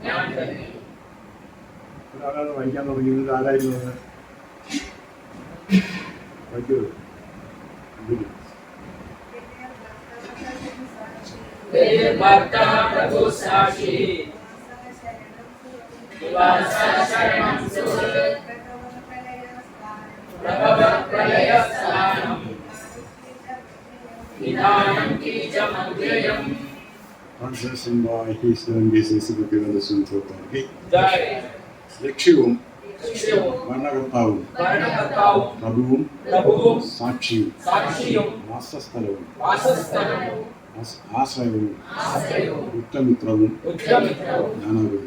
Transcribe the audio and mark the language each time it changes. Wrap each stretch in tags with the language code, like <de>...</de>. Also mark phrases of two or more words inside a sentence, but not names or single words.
<ml>ഒരാളാണ് വായിക്കാൻ തുടങ്ങിയത്. ആരായിരുന്നത്? വായിക്കൂ.</ml> <sa>यदिर्भर्ता प्रभु साक्षी निवासा शरणं सुहृत् प्रभवः प्रलयस्थानं निधानं बीजमव्ययम्.</sa> <en>Translation by His Son Jesus Bhaktivedanta Swami. जय.</en> <ml>ലക്ഷ്യവും ഭരണകർത്താവും പ്രഭുവും സാക്ഷിയും വാസസ്ഥലവും ആശ്രയവും ഉത്തമിത്രവും ഞാനാകുന്നു.</ml>